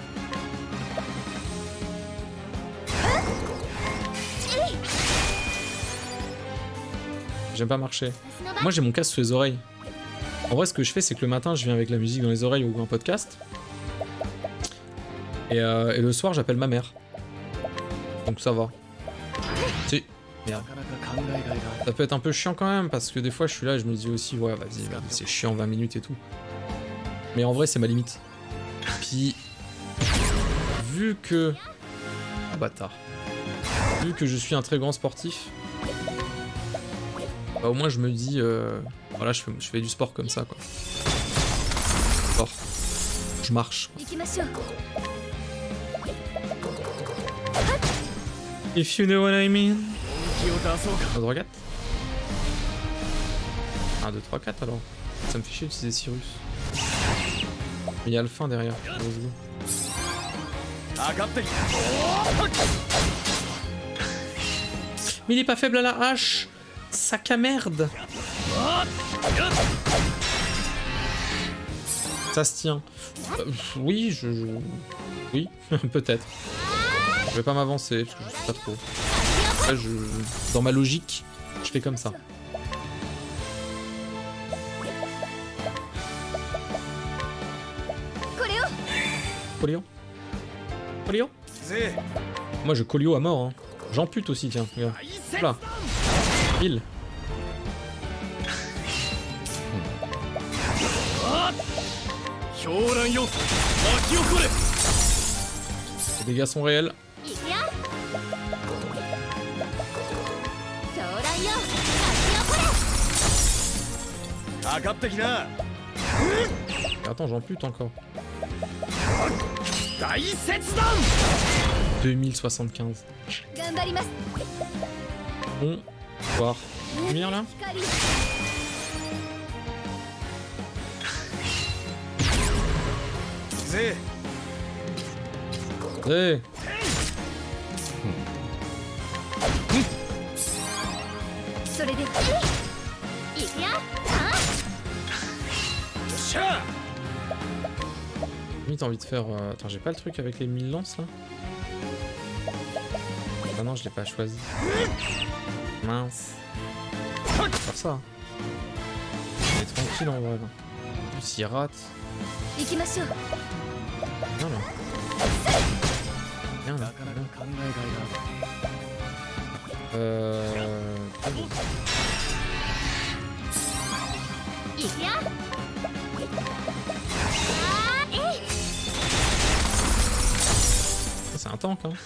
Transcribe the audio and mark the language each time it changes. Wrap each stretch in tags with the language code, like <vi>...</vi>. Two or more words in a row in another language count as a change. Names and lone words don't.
<fr>J'aime pas marcher. Moi, j'ai mon casque sous les oreilles. En vrai, ce que je fais, c'est que le matin, je viens avec la musique dans les oreilles ou un podcast. Et le soir, j'appelle ma mère. Donc ça va. Si.</fr> <ja>なかなか考えがいがある</ja> <fr>Ça peut être un peu chiant quand même, parce que des fois je suis là et je me dis aussi, ouais, vas-y, merde, c'est chiant 20 minutes et tout. Mais en vrai, c'est ma limite. Puis, vu que. Ah, bâtard. Vu que je suis un très grand sportif, bah, au moins je me dis, voilà, je fais du sport comme ça, quoi. Sport. Je marche.</fr> <ja>行きましょう</ja> <en>If you know what I mean.</en> <ja>気を出そうか</ja> <fr>1, 2, 3, 4. 1, 2, 3, 4 alors. Ça me fait chier d'utiliser Cyrus. Mais il y a le fin derrière.</fr> <en>Let's go.</en> <ja>上がってき</ja> <fr>Mais il est pas faible à la hache. Sac à merde. Ça se tient. Oui, oui, peut-être. Je vais pas m'avancer parce que je sais pas trop. Après, dans ma logique, je fais comme ça. Colio. Colio.</fr> <ja>ぜ</ja> <fr>Moi, je colio à mort. Hein. J'ampute aussi, tiens. Regarde. Là. Il.</fr> <ja>狂乱よ巻き起これ</ja> <fr>Les dégâts sont réels.</fr> <ja>行くよ狂乱よ上がってきな</ja> <fr>Attends, j'ampute encore.</fr> <ja>大切断 2075. 頑張ります</ja> <fr>Bon. Voir. Lumière là.</fr> <ja>光ぜ Hey. それで行くよしゃ</ja> <fr>Limite, t'as envie de faire. Attends, j'ai pas le truc avec les 1000 lances là. Ah non, je l'ai pas choisi. Mince. On va faire ça. est tranquille en vrai. En plus, il rate.</fr> <ja>行きましょう</ja> <fr>Bien là. Bien</fr> <ja>な</ja> <fr>là.</fr> <ja>かなか考えがいがある</ja> <fr>Très bien.</fr> <ja>行くよ</ja> <fr>C'est un tank, hein.</fr>